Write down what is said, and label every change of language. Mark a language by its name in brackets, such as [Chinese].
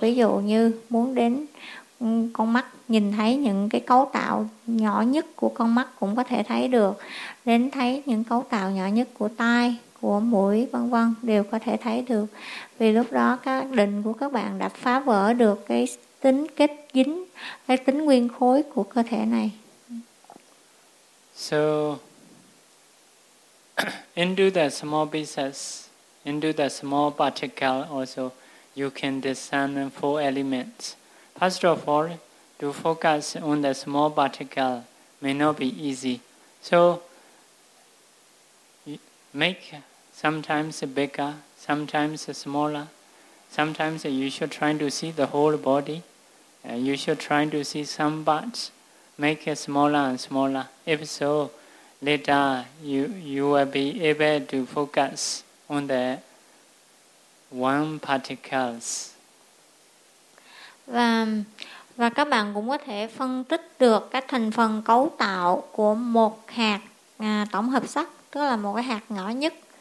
[Vietnamese] Ví dụ như muốn đến con mắt nhìn thấy những cái cấu tạo nhỏ nhất của con mắt cũng có thể thấy được, đến thấy những cấu tạo nhỏ nhất của tai, của mũi, vân vân, đều có thể thấy được. Vì lúc đó các định của các bạn đã phá vỡ được cái tính kết dính, cái tính nguyên khối của cơ thể này. [English] So into the small pieces, into the small particle also, you can discern four elements. First of all, to focus on the small particle may not be easy. So make sometimes bigger, sometimes smaller. Sometimes you should try to see the whole body. You should try to see some parts. Make it smaller and smaller. If so, later you will be able to focus on the one particles. [Vietnamese] Và các bạn cũng có thể phân tích được các thành phần cấu tạo của một hạt tổng hợp sắc, tức là một cái hạt nhỏ nhất,